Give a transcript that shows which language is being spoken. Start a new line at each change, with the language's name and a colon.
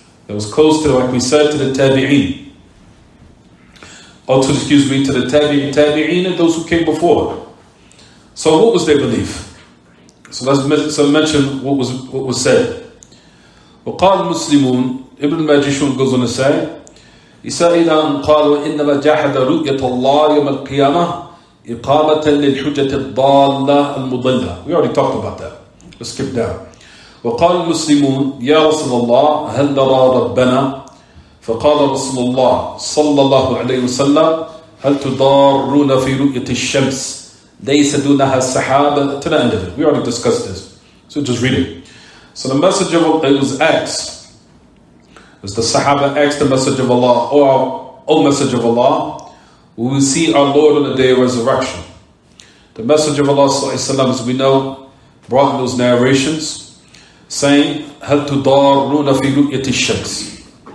English: That was close to, like we said, to the tabi'een. Or to the tabi'een and those who came before. So what was their belief? So let's mention what was said.
Arabic: وقال المسلمون,
English: Ibn al-Majishun goes on to say,
Arabic: إذا قالوا إنما جحد رؤية الله يوم القيامة إقامة للحجة الضالة المضلة.
English: We already talked about that. Let's skip down.
Arabic: وقال المسلمون يا رسول الله هل نرى ربنا؟ فقال رسول الله صلى الله عليه وسلم هل تضارون في رؤية الشمس ليس دونها السحاب.
English: To the end of it. We already discussed this. So just read it. So the message of Allah, it was asked, as the Sahaba asked the message of Allah, O message of Allah, we will see our Lord on the day of resurrection. The message of Allah, as we know, brought in those narrations, saying,
Arabic: هَلْ تُضَارُّونَ فِي رُؤْيَةِ الشَّمْسِ.